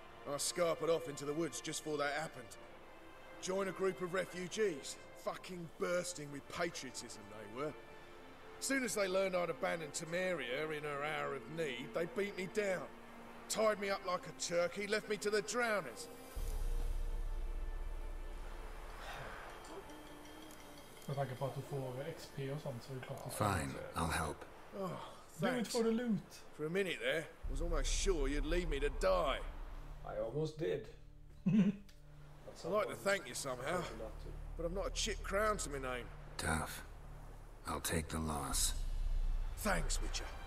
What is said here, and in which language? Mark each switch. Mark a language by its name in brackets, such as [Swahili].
[English] I scarpered off into the woods just before that happened. Joined a group of refugees. Fucking bursting with patriotism they were. Soon as they learned I'd abandoned Temeria in her hour of need, they beat me down. Tied me up like a turkey, left me to the drowners. [Swedish] Med tanke på att du får XP och sånt så är det klart att... [English] Fine, I'll help. Oh, Do it thanks. for the loot. For a minute there, I was almost sure you'd leave me to die. I almost did. I'd like to thank you somehow, but I've not a chip crown to my name. Tough. I'll take the loss. Thanks, Witcher.